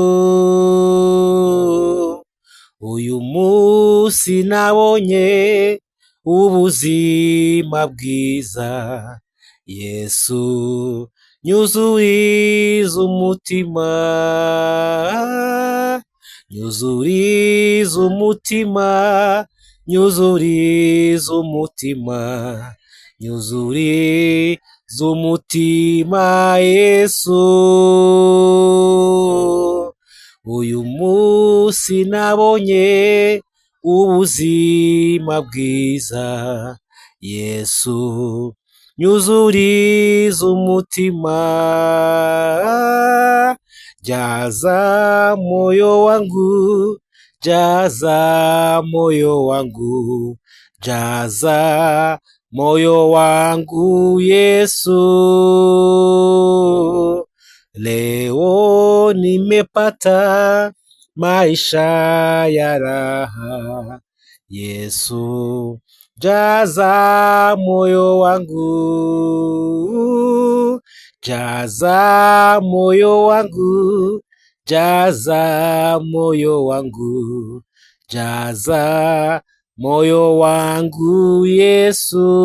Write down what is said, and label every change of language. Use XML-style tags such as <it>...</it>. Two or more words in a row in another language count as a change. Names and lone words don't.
<rw>Uyu munsi nabonye ubuzima bwiza, Yesu nyuzuriza umutima, nyuzuriza umutima, nyuzuriza umutima, nyuzuriza umutima Yesu. Uyu munsi nabonye ubuzima bwiza, Yesu nyuzuriza umutima.</rw> <sw>Jaza moyo wangu, jaza moyo wangu, jaza moyo wangu Yesu. Leo nimepata maisha ya raha, Yesu jaza moyo wangu, jaza moyo wangu, jaza moyo wangu, jaza moyo wangu Yesu.</sw>